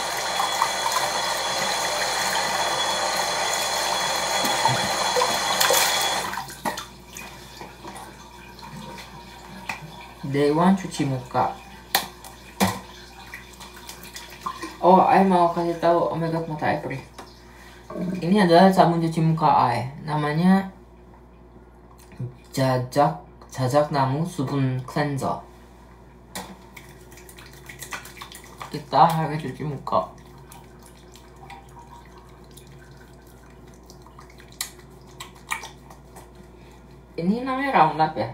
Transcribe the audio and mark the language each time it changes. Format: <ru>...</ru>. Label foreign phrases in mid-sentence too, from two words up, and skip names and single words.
<id>Day 1 cuci muka. Oh, I mau kasih tahu.</id> <en>Oh my god,</en> <id>mata I perih. Ini adalah sabun cuci muka I. Namanya 자작나무 수분 클렌저. Kita harus cuci muka. Ini namanya round lap ya?</id>